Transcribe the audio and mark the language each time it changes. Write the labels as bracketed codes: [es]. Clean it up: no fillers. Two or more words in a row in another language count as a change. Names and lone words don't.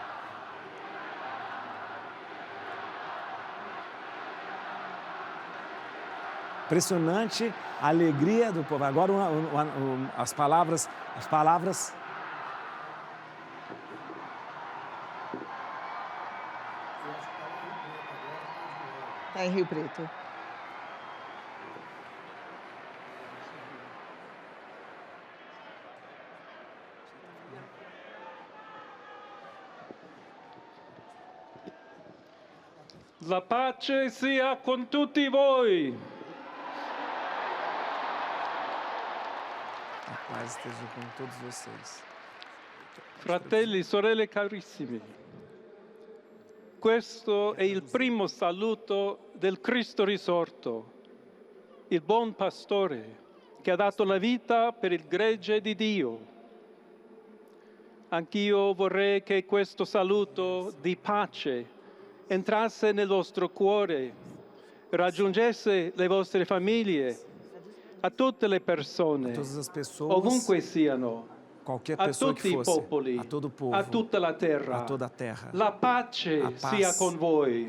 [pt] Impressionante a alegria do povo. Agora as palavras. Está em Rio Preto. [it] La pace sia con tutti voi. [pt] A paz esteja com todos vocês. [it] Fratelli, sorelle carissimi, questo è il primo saluto del Cristo risorto, il buon pastore che ha dato la vita per il gregge di Dio. Anch'io vorrei che questo saluto di pace entrasse nel vostro cuore, raggiungesse le vostre famiglie, a tutte le persone, [pt] Todas as pessoas, [it] ovunque siano. [pt] qualquer a pessoa que [it] tutti i [pt] fosse, [it] popoli, [pt] a todo o povo, [it] a tutta la terra. [pt] a toda a terra. [it] La pace [pt] A paz [it] sia con voi.